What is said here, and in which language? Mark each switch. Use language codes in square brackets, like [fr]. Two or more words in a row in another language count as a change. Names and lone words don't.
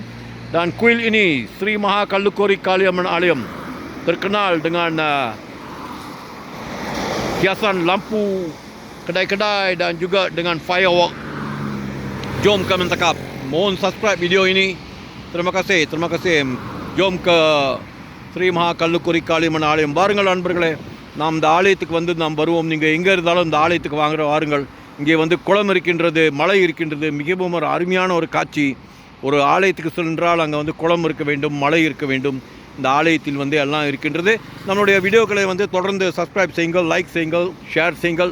[ms] Dan kuil ini, Sri Maha Kallukori Kaaliamman Alayam, terkenal dengan hiasan lampu kedai-kedai dan juga dengan firework. Jom ke மெந்தக்காப். Mohon subscribe video ini. Terima kasih. Jom ke Sri Maha Kallukori Kaaliamman Alayam. [ta] வாருங்கள் அன்பர்களே, நாம் இந்த ஆலயத்துக்கு நாம் வருவோம். நீங்கள் எங்கே இருந்தாலும் இந்த ஆலயத்துக்கு வாருங்கள். இங்கே குளம் இருக்கின்றது, மலை இருக்கின்றது. மிகவும் ஒரு அருமையான ஒரு காட்சி. ஒரு ஆலயத்துக்கு சென்றால் அங்கே குளம் இருக்க வேண்டும், மலை இருக்க வேண்டும். இந்த ஆலயத்தில் எல்லாம் இருக்கின்றது. நம்மளுடைய வீடியோக்களை தொடர்ந்து சப்ஸ்கிரைப் செய்யுங்கள், லைக் செய்யுங்கள், ஷேர் செய்யுங்கள்.